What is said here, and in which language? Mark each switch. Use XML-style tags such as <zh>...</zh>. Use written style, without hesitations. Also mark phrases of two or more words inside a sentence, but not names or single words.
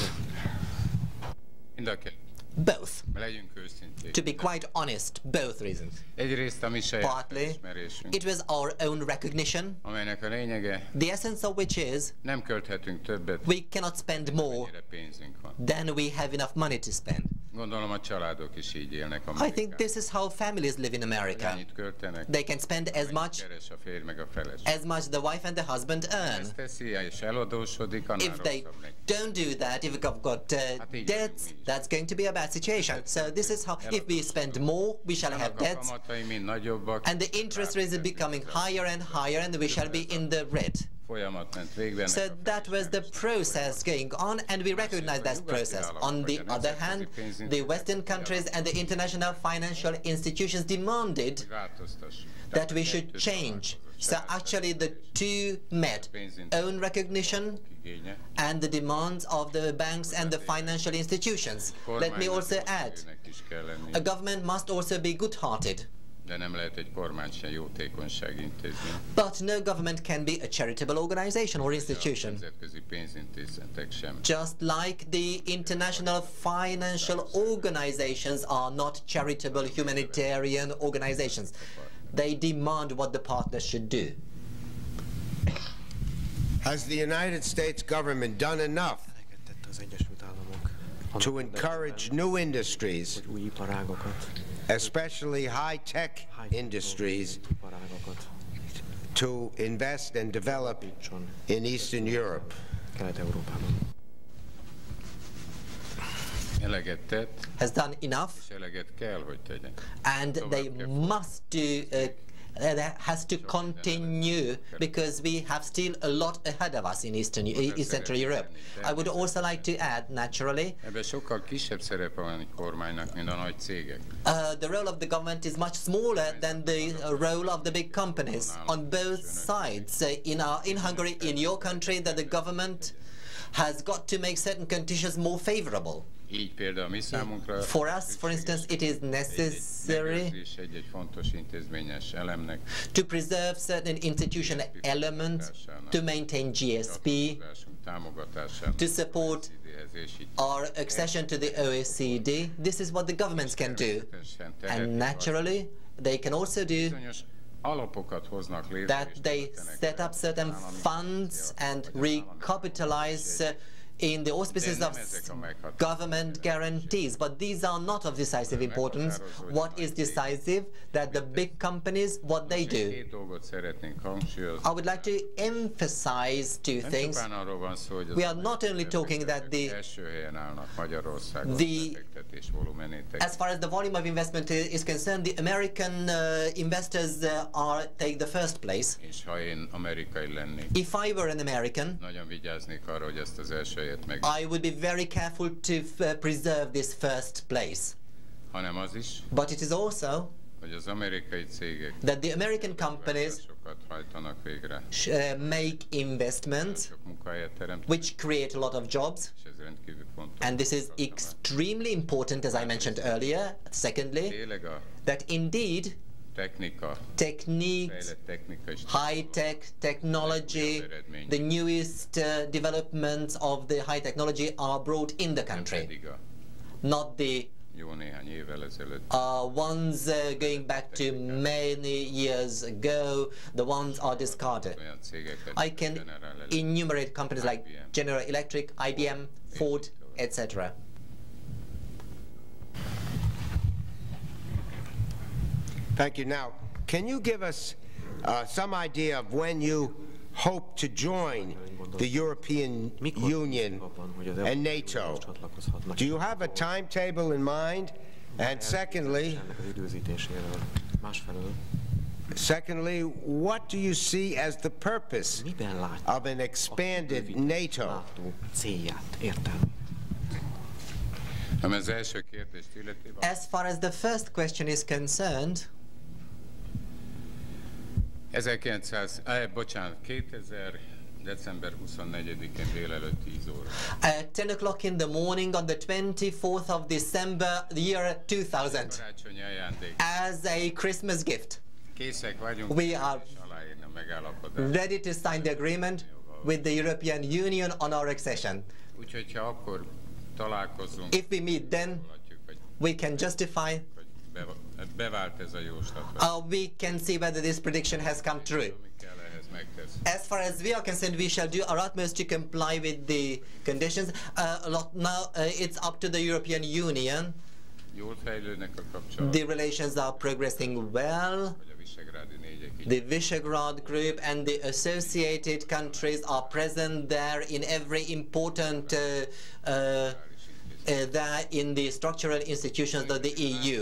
<en>Both. To be quite honest, both reasons. Partly, it was our own recognition, the essence of which is we cannot spend more than we have enough money to spend.</en> <hu>Gondolom a családok is így élnek</hu> <en>I</en> <hu>Amerikában.</hu> <en>think this is how families live in America.</en> <hu>Annyit költenek,</hu> <en>They can spend as</en> <hu>amennyit</hu> <en>much</en> <hu>keres a férj meg a feleség.</hu> <en>as much the wife and the husband earn.</en> <hu>Ezt teszi, és eladósodik, annál</hu> <en>If they</en> <hu>rosszabb neki.</hu> <en>don't do that, if we've got debts, that's going to be a bad situation. So this is how, if we spend more, we shall have</en> <hu>Annak a</hu> <en>debts,</en> <hu>kamatai mind nagyobbak,</hu> <en>and the interest rates are becoming higher and higher, and we shall be in the red.</en> <hu>folyamat ment végbe.</hu> <en>So that was the process going on, and we recognize that process. On the other hand, the Western countries and the international financial institutions demanded that we should change. So actually the two met, own recognition and the demands of the banks and the financial institutions. Let me also add, a government must also be good-hearted. De nem lehet egy kormány sem jótékonysági intézmény. But no government can be a charitable organization or institution. Nemzetközi pénzintézetek sem. Just like the international financial organizations are not charitable humanitarian organizations. They demand what the partners should do. Has the United States government done enough to encourage new industries, especially high-tech industries, to invest and develop in Eastern Europe?</en> <hu>Eleget tett,</hu> <en>Has done enough,</en> <hu>és eleget kell, hogy tegyen.</hu> <en>and they must do, that has to continue, because we have still a lot ahead of us in East Central Europe. I would also like to add, naturally,</en> <hu>Ebben sokkal kisebb szerepe van egy kormánynak, mint a nagy cégek.</hu> <en>the role of the government is much smaller than the role of the big companies on both sides. In Hungary, in your country, that the government has got to make certain conditions more favorable.</en> <hu>Így például mi számunkra</hu> <en>For us, for instance, it is necessary</en> <hu>egy fontos intézményes elemnek,</hu> <en>to preserve certain institutional elements, to maintain GSP, to support our accession to the OECD. This is what the governments can do. And naturally, they can also do</en> <hu>alapokat hoznak létre,</hu> <en>that they set up certain funds and recapitalize in the auspices of government guarantees. But these are not of decisive importance. What is decisive, that the big companies, what they do.</en> <hu>Két dolgot szeretnénk hangsúlyozni.</hu> <en>I would like to emphasize two</en> <hu>Nem</hu> <en>things.</en> <hu>csupán arról van szó, hogy az</hu> <en>We are not only talking that</en> <hu>befektetők</hu> <en>the</en> <hu>első helyen állnak Magyarországon</hu> <en>the-</en> <hu>befektetés volumenét.</hu> <en>as far as the volume of investment is concerned, the American investors take the first place.</en> <hu>És ha én amerikai lennék,</hu> <en>If I were an American,</en> <hu>nagyon vigyáznék arra, hogy ezt az első helyet meg,</hu> <en>I would be very careful to preserve this first place.</en> <hu>hanem az is,</hu> <en>But it is also</en> <hu>hogy az amerikai cégek</hu> <en>that the American companies</en> <hu>sokat hajtanak végre,</hu> <en>make investments</en> <hu>sok munkahelyet teremtenek,</hu> <en>which create a lot of jobs,</en> <hu>és ez rendkívül fontos.</hu> <en>and this is extremely important, as I mentioned earlier. Secondly,</en> <hu>Tényleg a</hu> <en>that indeed</en> <hu>technika,</hu> <en>techniques,</en> <hu>fejlett technika is</hu> <en>high-tech technology, the newest developments of the high technology are brought in the country,</en> <hu>pedig a</hu> <en>not the</en> <hu>jó néhány évvel ezelőtt.</hu> <en>ones going back to many years ago, the ones are discarded.</en> <hu>Olyan cégeket,</hu> <en>I can General Electric, enumerate companies like General Electric, IBM, Ford, etc. Thank you. Now, can you give us some idea of when you hope to join the European Union and NATO? Do you have a timetable in mind? And secondly, what do you see as the purpose of an expanded NATO?</en> <hu>Ami az első kérdést illeti,</hu> <en>As far as the first question is concerned,</en> <hu>2000, december 24-én délelőtt 10 óra.</hu> <en>at 10 o'clock in the morning on the 24th of December, the year 2000,</en> <hu>Karácsonyi ajándék.</hu> <en>as a Christmas gift.</en> <hu>Készek vagyunk</hu> <en>We are</en> <hu>és aláírni a megállapodást.</hu> <en>ready to sign the agreement with the European Union on our accession.</en> <hu>Úgyhogy ha akkor találkozunk,</hu> <en>If we meet then,</en> <hu>látjuk, hogy</hu> <en>we can justify,</en> <hu>bevált ez a jóslat.</hu> <en>we can see whether this prediction has come true.</en> <hu>Mi kell ehhez?</hu> <en>As far as we are concerned, we shall do our utmost to comply with the conditions. Now it's up to the European Union. The relations are progressing well. The Visegrad Group and the associated countries are present there in every important there in the structural institutions of the EU.</en>